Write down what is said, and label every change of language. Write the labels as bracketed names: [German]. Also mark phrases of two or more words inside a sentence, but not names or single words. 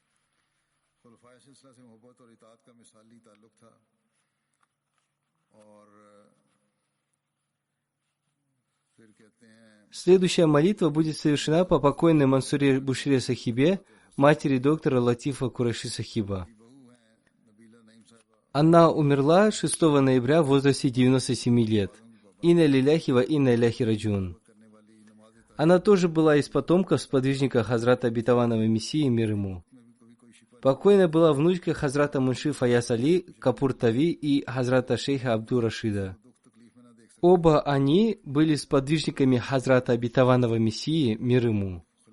[Russian] Следующая молитва будет совершена по покойной Мансуре Бушре Сахибе, матери доктора Латифа Курайши Сахиба. Она умерла 6 ноября в возрасте 97 лет. [Arabic] إنا لله وإنا إليه راجعون. [Russian] Она тоже была из потомков сподвижника Хазрата Обетованного Мессии, мир ему. Покойная была внучкой Хазрата Мунши Фаяз Али Капур-Тави и Хазрата Шейха Абду-Рашида. Оба они были сподвижниками Хазрата Обетованного Мессии, мир ему.